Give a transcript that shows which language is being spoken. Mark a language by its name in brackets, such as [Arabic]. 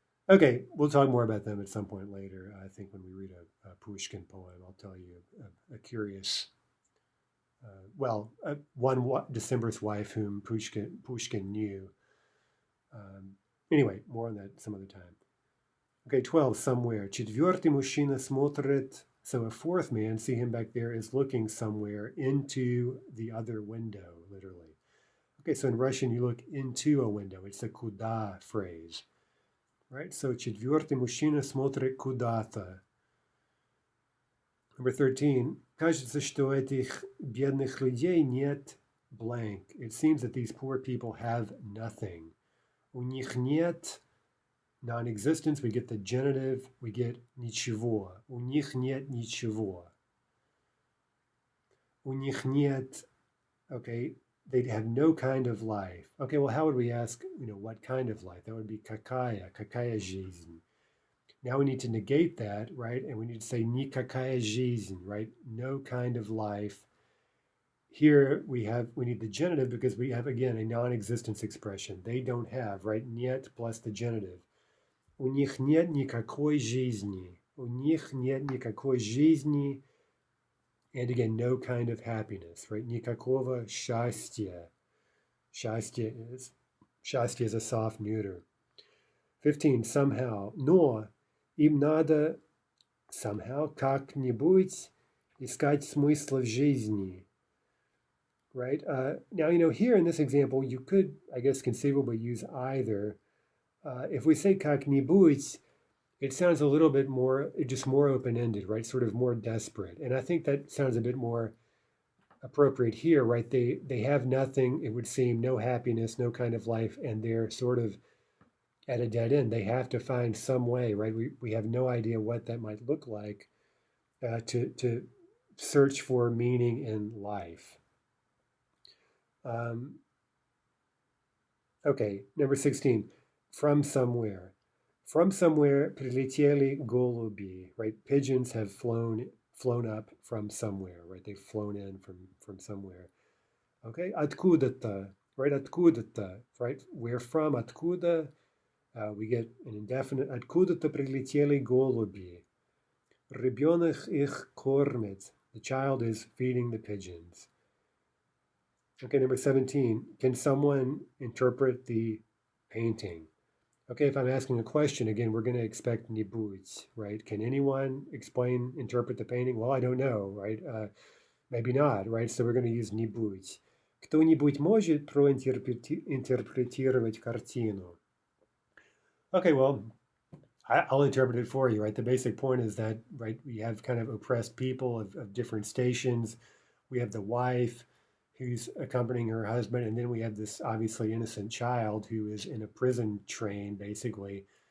[English] Okay, we'll talk more about them at some point later. I think when we read a Pushkin poem, I'll tell you a curious, one Decembrist wife whom Pushkin knew. Anyway, more on that some other time. Okay, 12, somewhere. [Russian] Четвертый мужчина смотрит. [English] So a fourth man, see him back there, is looking somewhere into the other window, literally. Okay, so in Russian, you look into a window. It's the куда phrase. Right? [Russian] So четвертый мужчина смотрит куда-то. [English] Number 13. [Russian] Кажется, что этих бедных людей нет blank. [English] It seems that these poor people have nothing. [Russian] У них нет [English] non-existence, we get the genitive, we get ничего. [Russian] У них нет ничего. У них нет, [English] okay, they have no kind of life. Okay, well, how would we ask, what kind of life? That would be [Russian] какая жизнь. [English] Now we need to negate that, right? And we need to say [Russian] никакая жизнь, [English] right? No kind of life. Here we need the genitive because we have, again, a non-existence expression. They don't have, right? Нет plus the genitive. [Russian] У них нет никакой жизни. У них нет никакой жизни. [English] And again, no kind of happiness, right? [Russian] Никакого счастья. [English] Счастье is a soft neuter. 15, somehow. [Russian] Но им надо [English] somehow [Russian] как-нибудь искать смысл в жизни. [English] Right? Now, here in this example, you could, I guess, conceivably use either. If we say как-нибудь, it sounds a little bit more, just more open-ended, right? Sort of more desperate. And I think that sounds a bit more appropriate here, right? They have nothing, it would seem, no happiness, no kind of life, and they're sort of at a dead end. They have to find some way, right? We have no idea what that might look like to search for meaning in life. Okay, number 16, from somewhere. From somewhere [Russian] прилетели голуби, [English] right? Pigeons have flown up from somewhere, right? They've flown in from somewhere. Okay, откуда-то, right? Откуда-то, right? We're from, откуда, we get an indefinite. [Russian] Откуда-то прилетели голуби. Ребенок их кормит. [English] The child is feeding the pigeons. Okay, number 17, can someone interpret the painting? Okay, if I'm asking a question, again, we're going to expect нибудь, right? Can anyone interpret the painting? Well, I don't know, right? Maybe not, right? So we're going to use нибудь. [Russian] Кто-нибудь может проинтерпретировать картину? [English] Okay, well, I'll interpret it for you, right? The basic point is that, right, we have kind of oppressed people of different stations. We have the wife who's accompanying her husband, and then we have this obviously innocent child who is in a prison train, basically.